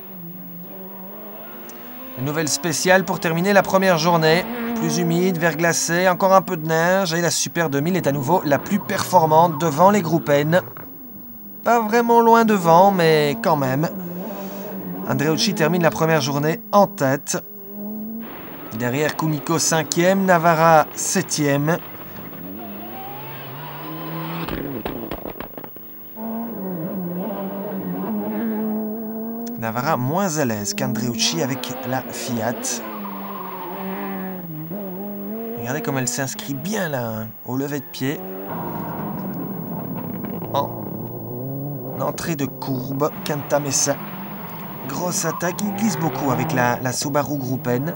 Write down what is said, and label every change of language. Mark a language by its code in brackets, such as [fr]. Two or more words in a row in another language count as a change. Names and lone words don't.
[fr] Une nouvelle spéciale pour terminer la première journée. Plus humide, verglacé, encore un peu de neige. Et la Super 2000 est à nouveau la plus performante devant les Gruppen. Pas vraiment loin devant, mais quand même. Andreucci termine la première journée en tête. Derrière Cunicco 5e, Navarra 7e. Navarra moins à l'aise qu'Andreucci avec la Fiat. Regardez comme elle s'inscrit bien là, au lever de pied. En entrée de courbe, Cantamessa. Grosse attaque, il glisse beaucoup avec la Subaru Gruppen.